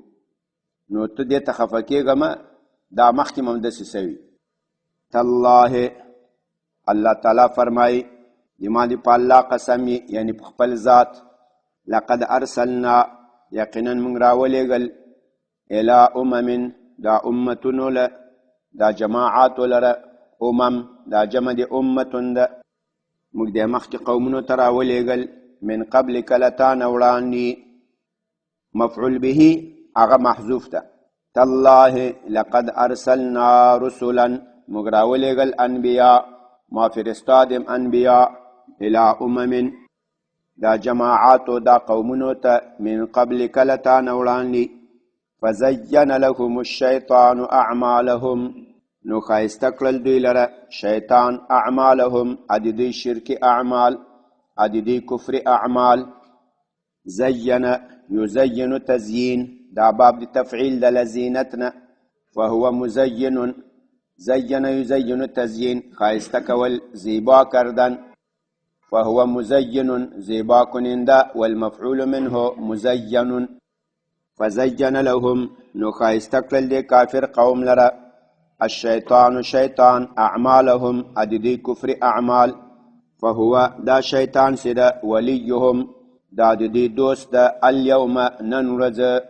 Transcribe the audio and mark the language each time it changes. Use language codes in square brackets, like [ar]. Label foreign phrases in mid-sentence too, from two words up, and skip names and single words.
[ps] نو ته دې ته خفه کېږه مه دا مخکې هم همداسې سوي تالله [ar] الله تعالی [ps] فرمایي زما دې په الله قسم یعنی په خپل ذات [ar] لقد ارسلنا [ps] یقینا موږ راولېږل [ar] الی امم [ps] دا امتونو له دا جماعات لره دا جمع دی امتون ده موږ د مخکې قومونو ته راولېږل [ar] من قبل [ps] کلتان وړاندې [ar] مفعول به [ps] هغه محذوف ده [ar] تالله لقد ارسلنا رسلا [ps] موږ راولېږل انبیا [fa] ما فرستادم انبیا [ar] الى امم [ps] دا جماعاتو دا قومونو ته [ar] من قبل [ps] کلتان وړاندې [ar] فزین لهم الشیطان اعمالهم [ps] نو ښایسته کړل دوی لره شیطان اعمالهم دوی شرک اعمال دوی کفر اعمال [ar] زین یزین تزیین [ps] دا باب د تفعیل د [ar] لزینتنا فهو مزین زین یزین [ps] تزیین ښایسته کول [fa] زیبا کردن [ar] فهو مزین [fa] زیبا کننده [ar] والمفعول منه مزین فزین لهم [ps] نو ښایسته کړل د کافر قوم لره الشیطان شیطان اعمالهم دوی کفر اعمال فهو دا شیطان سده ولیهم دا دوی دوست ده اليوم نن ورځ